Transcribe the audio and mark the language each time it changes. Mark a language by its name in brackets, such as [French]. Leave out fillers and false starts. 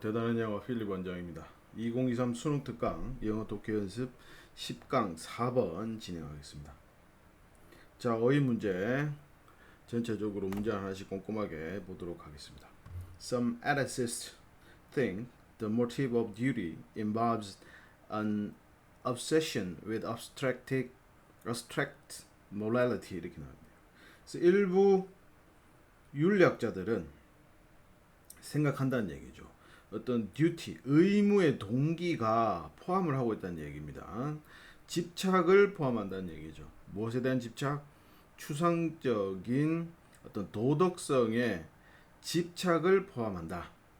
[Korean] 대단한 영어 필립 원장입니다. 2023 수능 특강 영어 독해 연습 10강 4번 진행하겠습니다. 자, 어휘 문제 전체적으로 문제 하나씩 꼼꼼하게 보도록 하겠습니다. [English] Some ethicists think the motive of duty involves an obsession with abstract morality [Korean] 이렇게 나옵니다. 그래서 일부 윤리학자들은 생각한다는 얘기죠. 어떤 듀티, 의무의 동기가 포함을 하고 있다는 얘기입니다. 집착을 포함한다는 얘기죠. 무엇에 대한 집착? 추상적인 어떤 도덕성의 집착을 포함한다.